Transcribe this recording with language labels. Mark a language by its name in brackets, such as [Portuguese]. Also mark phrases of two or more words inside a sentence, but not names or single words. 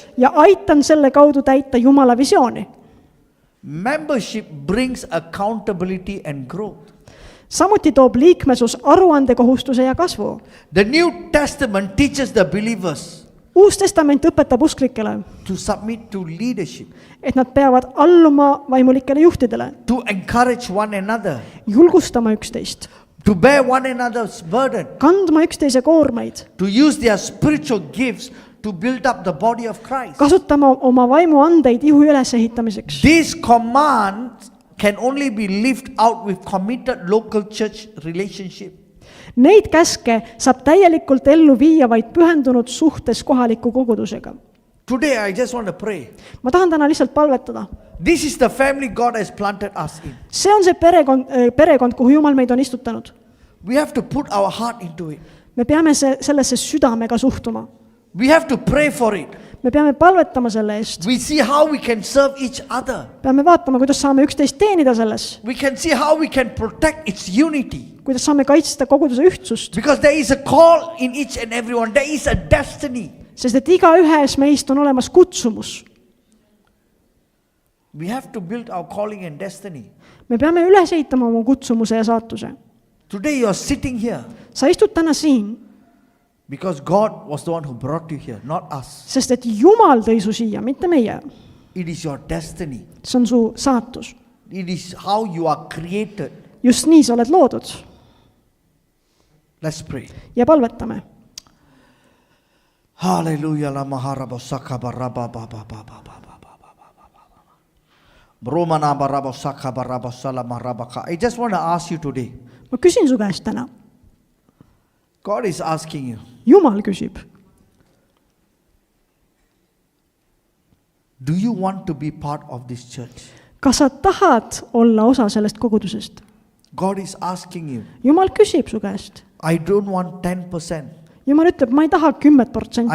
[Estonian] ja aitan selle kaudu täita Jumala visiooni. [English] Membership brings accountability and growth. [Estonian] samuti toob liikmesus aruandekohustuse ja kasvu. [English] The New Testament teaches the believers [Estonian] uus testament õpetab usklikele, [English] to submit to leadership, [Estonian] et nad peavad alluma vaimulikele juhtidele, [English] to encourage one another, [Estonian] julgustama üksteist, [English] to bear one another's burden, [Estonian] kandma üksteise koormeid, [English] to use their spiritual gifts to build up the body of Christ. [Estonian] kasutama oma vaimuandeid ihu ülesehitamiseks. [English] These commands can only be lived out with committed local church relationship. [Estonian] Neid käske saab täielikult ellu viia vaid pühendunud suhtes kohaliku kogudusega. [English] Today I just want to pray. [Estonian] ma tahan täna lihtsalt palvetada. [English] This is the family God has planted us in. [Estonian] see on see perekond, kuhu Jumal meid on istutanud. [English] We have to put our heart into it. [Estonian] me peame sellesse südamega suhtuma. [English] We have to pray for it. [Estonian] me peame palvetama selle eest. [English] We see how we can serve each other. [Estonian] peame vaatama, kuidas saame üksteist teenida selles. [English] We can see how we can protect its unity. [Estonian] kuidas saame kaitsta koguduse ühtsust. [English] Because there is a call in each and everyone. There is a destiny. [Estonian] sest et igaühes meist on olemas kutsumus. [English] We have to build our calling and destiny. [Estonian] me peame üles ehitama oma kutsumuse ja saatuse. [English] Today you are sitting here [Estonian] sa istud täna siin, [English] because God was the one who brought you here, not us. [Estonian] sest et Jumal tõi su siia, mitte meie. [English] It is your destiny. [Estonian] see on su saatus. [English] It is how you are created. [Estonian] just nii sa oled loodud. [English] Let's pray. [Estonian] ja palvetame. [English] Hallelujah. La maharabo sakabaraba baba baba baba. Bromana barabo sakabaraba salamarabaka. I just want to ask you today. [Estonian] ma küsin su käest täna. [English] God is asking you. [Estonian] Jumal küsib. [English] Do you want to be part of this church? [Estonian] kas sa tahad olla osa sellest kogudusest? [English] God is asking you. [Estonian] Jumal küsib su käest. [English] I don't want 10%. [Estonian] Jumal ütleb, ma ei taha 10%.